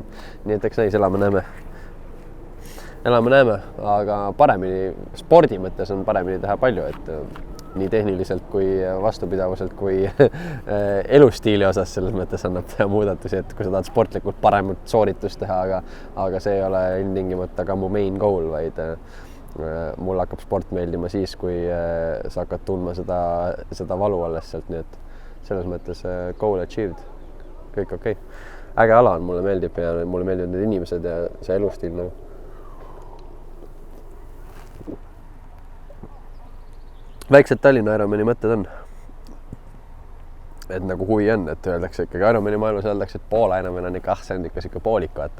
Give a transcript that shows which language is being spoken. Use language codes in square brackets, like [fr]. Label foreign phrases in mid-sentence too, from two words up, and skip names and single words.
[et] Nii et eks näis, elame näeme, aga paremini, spordi mõttes on paremini teha palju, et nii tehniliselt kui vastupidavuselt kui elustiili osas selles mõttes annab teha muudatusi, et kui sa tahad sportlikult paremat sooritust teha, aga see ei ole ilmtingimata ka mu [en] main goal, [et] vaid mul hakkab sport meeldima siis, kui sa hakkad tundma seda valu alles sealt, nii et selles mõttes [en] goal achieved. [et] kõik okei. Äge ala on, mulle meeldib ja mulle meeldivad need inimesed ja see elustiil nagu. Väiksed Tallinna Ironmani mõtted on. Et nagu huvi on, et öeldakse ikkagi Ironmani maailmas öeldakse, et Poola Ironman on ikka, see on ikka siuke poolik, vaata.